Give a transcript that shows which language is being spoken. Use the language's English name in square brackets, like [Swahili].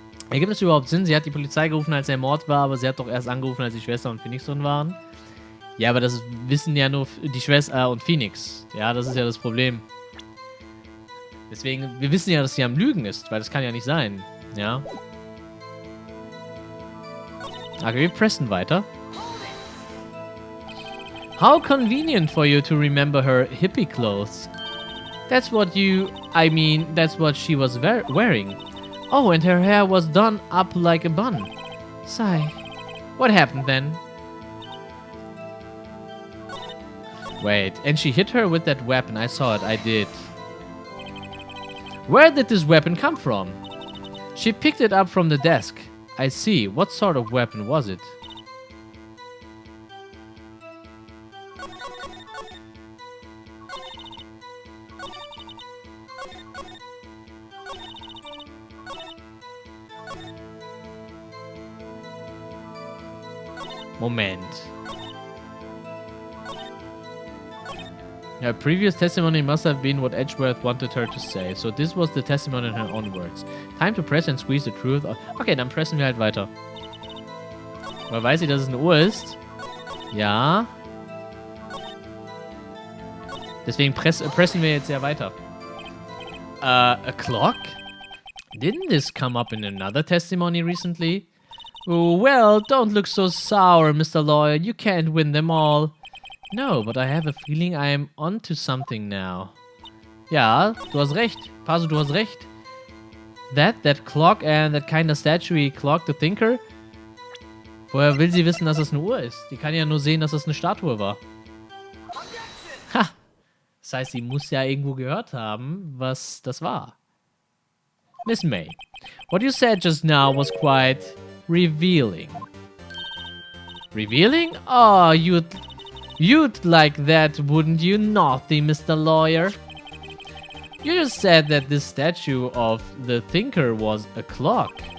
[German] Ergibt das überhaupt Sinn? Sie hat die Polizei gerufen, als der Mord war, aber sie hat doch erst angerufen, als die Schwester und Phoenix drin waren. Ja, aber das wissen ja nur die Schwester und Phoenix. Ja, das ist ja das Problem. Deswegen, wir wissen ja, dass sie am Lügen ist, weil das kann ja nicht sein. Ja. Okay, wir pressen weiter. [English] How convenient for you to remember her hippie clothes. That's what she was wearing. Oh, and her hair was done up like a bun. Sigh. What happened then? Wait, and she hit her with that weapon. I saw it, I did. Where did this weapon come from? She picked it up from the desk. I see. What sort of weapon was it? Moment. Her previous testimony must have been what Edgeworth wanted her to say. So this was the testimony in her own words. Time to press and squeeze the truth. [German] Okay, dann pressen wir halt weiter. Aber weiß sie, dass es eine Uhr ist? Ja. Deswegen pressen wir jetzt ja weiter. [English] A clock? Didn't this come up in another testimony recently? Oh, well, don't look so sour, Mr. Lawyer. You can't win them all. No, but I have a feeling I am onto something now. [German] Ja, du hast recht. [English] Paso, du hast recht. That clock and that kind of statuey clock, the thinker. [German] Woher will sie wissen, dass es eine Uhr ist? Die kann ja nur sehen, dass es eine Statue war. Ha! Das heißt, sie muss ja irgendwo gehört haben, was das war. [English] Miss May, what you said just now was quite revealing. Revealing? Oh, you'd like that, wouldn't you, naughty Mr. Lawyer? You just said that this statue of the thinker was a clock.